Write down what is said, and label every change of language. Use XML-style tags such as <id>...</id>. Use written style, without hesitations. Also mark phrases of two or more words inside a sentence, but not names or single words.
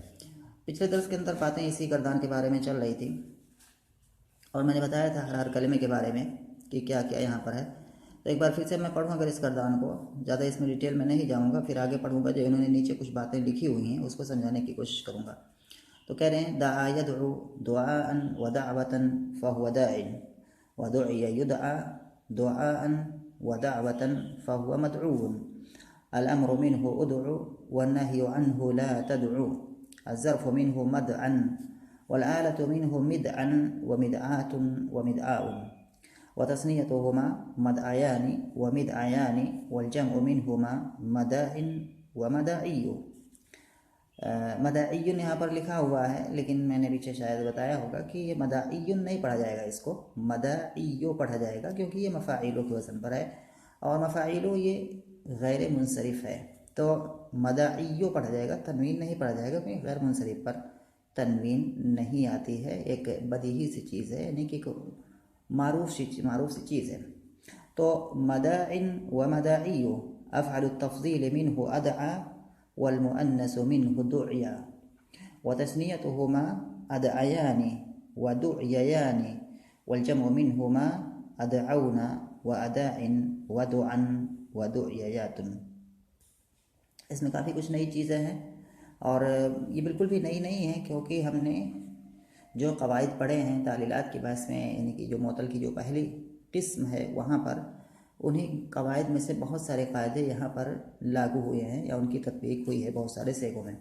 <hi>पिछले दर्स के अंदर बातें इसी गर्दान के बारे में चल रही थी और मैंने बताया था हर कलमे के बारे में कि क्या क्या यहाँ पर है। तो एक बार फिर से मैं पढ़ूँ अगर इस गर्दान को, ज़्यादा इसमें डिटेल में नहीं जाऊँगा, फिर आगे पढ़ूँगा जो इन्होंने नीचे कुछ बातें लिखी हुई हैं उसको समझाने की कोशिश करूँगा। तो कह रहे हैं</hi> <ar>دعا يدعو دعاءً ودعوةً فهو داعٍ ودُعِيَ يُدعى دعاءً ودعوةً فهو مدعوّ الأمر منه ادعُ والنهي عنه لا تدعُ الظرف منه مَدعى والآلة منه مِدعى ومِدعاة ومِدعاء وتثنيتهما مَدعيان ومِدعيان والجمع منهما مَداعٍ ومَداعي.</ar> <hi>मदाइयुन यहाँ पर लिखा हुआ है लेकिन मैंने पीछे शायद बताया होगा कि ये मदाइयुन नहीं पढ़ा जाएगा, इसको मदाइयो पढ़ा जाएगा क्योंकि ये मफ़ाइलो के वज़न पर है और मफ़ाइलो ये गैर मुनसरिफ़ है तो मदाइयो पढ़ा जाएगा, तनवीन नहीं पढ़ा जाएगा क्योंकि गैर मुनसरिफ़ पर तनवीन नहीं आती है। एक बदीही सी चीज़ है यानी कि मारूफ सी चीज़ है।</hi> <ar>तो مداعٍ ومداعي أفعل التفضيل منه أدعى والمؤنث منه دُعيا وتثنيتهما أدعيان ودُعييان والجمع منهما أدعون وأداعٍ ودُعًى ودُعييات.</ar> <hi>इसमें काफ़ी कुछ नई चीज़ें हैं और ये बिल्कुल भी नई नहीं है क्योंकि हमने जो क़वाइद पढ़े हैं तालीलात की बहस में यानी कि जो मोतल की जो पहली किस्म है वहाँ पर उन्हीं क़वाइद में से बहुत सारे क़ायदे यहाँ पर लागू हुए हैं या उनकी तत्बीक हुई है बहुत सारे सेगों में।</hi>